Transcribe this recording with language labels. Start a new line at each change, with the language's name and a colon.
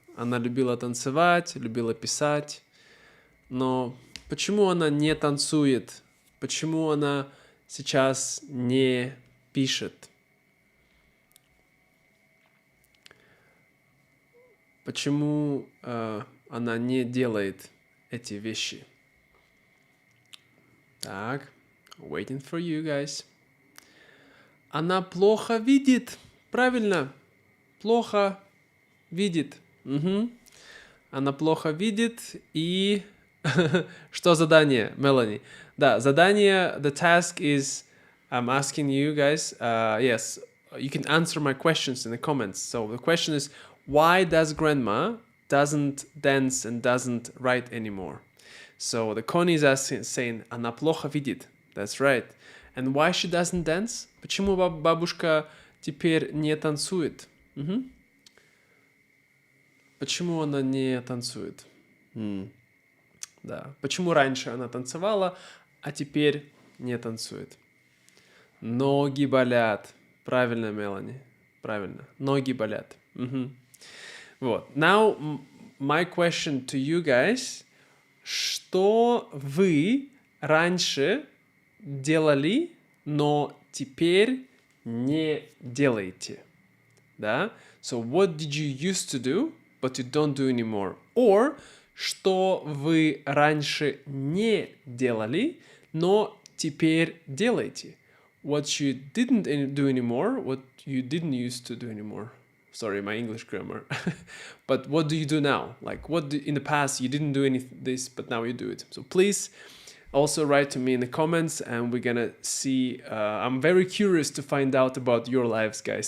Russian: Она любила танцевать, любила писать. Но почему она не танцует? Почему она сейчас не пишет? Почему она не делает эти вещи? Так,
English: waiting for you guys.
Russian: Она плохо видит. Правильно. Плохо видит. Она плохо видит. И что задание, Мелани? Да, задание,
English: the task is, I'm asking you guys, yes, you can answer my questions in the comments. So the question is, why does grandma doesn't dance and doesn't write anymore? So the Connie is asking, saying,
Russian: она плохо видит.
English: That's right. And why she doesn't dance?
Russian: Почему бабушка теперь не танцует? Почему она не танцует? Да. Почему раньше она танцевала, а теперь не танцует? Ноги болят. Правильно, Мелани. Правильно. Ноги болят. Вот.
English: Now, my question to you guys.
Russian: Что вы раньше делали, но теперь не делаете? Да?
English: So, what did you used to do, but you don't do anymore?
Russian: Or, что вы раньше не делали, но теперь делаете?
English: What you didn't do anymore, what you didn't used to do anymore. Sorry, my English grammar. But what do you do now? Like, in the past you didn't do this, but now you do it. So please also write to me in the comments, and we're gonna see. I'm very curious to find out about your lives, guys.